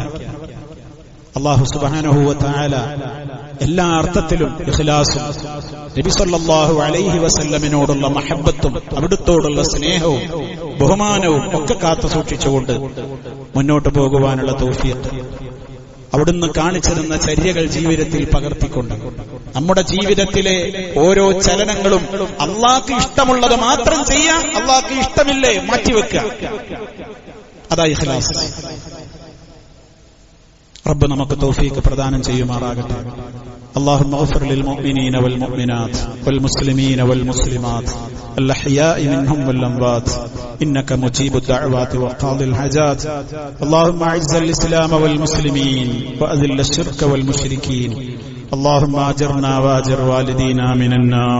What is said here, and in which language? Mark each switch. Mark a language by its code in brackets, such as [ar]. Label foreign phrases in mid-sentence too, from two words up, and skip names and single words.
[ml] അല്ലാഹു [ar] سبحانه وتعالى [ml] എല്ലാ അർത്ഥത്തിലും ഇഖ്ലാസും നബി [ar] صلى الله عليه [ml] വസല്ലമിനോടുള്ള മഹബ്ബത്തും അവിടുത്തോടുള്ള സ്നേഹവും ബഹുമാനവും ഒക്കെ കാത്തു സൂക്ഷിച്ചുകൊണ്ട് മുന്നോട്ട് പോകുവാനുള്ള തൗഫീഖ് അവിടുന്ന് കാണിച്ചിരുന്ന ചര്യകൾ ജീവിതത്തിൽ പകർത്തിക്കൊണ്ട് നമ്മുടെ ജീവിതത്തിലെ ഓരോ ചലനങ്ങളും അള്ളാഹ്ക്ക് ഇഷ്ടമുള്ളത് മാത്രം ചെയ്യാം, അള്ളാഹ്ക്ക് ഇഷ്ടമില്ലേ മാറ്റിവെക്കുക. അതാ ഇഖ്ലാസ്. റബ്ബ് നമുക്ക് തൗഫീഖ് പ്രദാനം ചെയ്യുമാറാകട്ടെ. [ar] اللهم اغفر للمؤمنين والمؤمنات والمسلمين والمسلمات الأحياء منهم والأموات إنك مجيب الدعوات وقاضي الحاجات. اللهم أعز الإسلام والمسلمين وأذل الشرك والمشركين. اللهم أجرنا وأجر والدينا من النار.